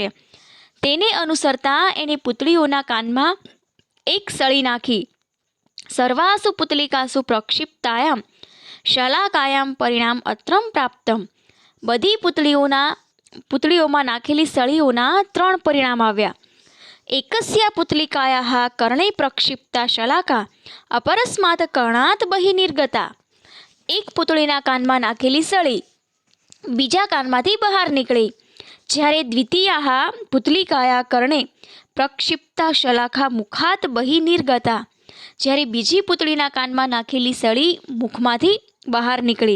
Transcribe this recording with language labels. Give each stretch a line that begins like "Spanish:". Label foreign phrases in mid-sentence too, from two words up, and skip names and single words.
Gujarati: તેને અનુસરતા એણે પુતળીઓના કાનમાં એક સળી નાખી.
Sanskrit: सर्वासु पुतलिकासु प्रक्षिप्तायाम शलाकायाम परिणाम अत्रम प्राप्तम.
Gujarati: બધી પુતળીઓમાં નાખેલી સળીઓના 3 પરિણામ આવ્યા.
Sanskrit: एकस्या पुतलिकायाः कर्णे प्रक्षिप्ता शलाका अपरस्मात् कर्णात् बहिः निर्गता.
Gujarati: એક પૂતળીના કાનમાં નાખેલી સળી બીજા કાનમાંથી બહાર નીકળી.
Sanskrit: જ્યારે द्वितीयाः पुतलिकाया कर्णे प्रक्षिप्ता शलाका मुखात बहि निर्गता.
Gujarati: જ્યારે બીજી પૂતળીના કાનમાં નાખેલી સળી મુખમાંથી બહાર નીકળી.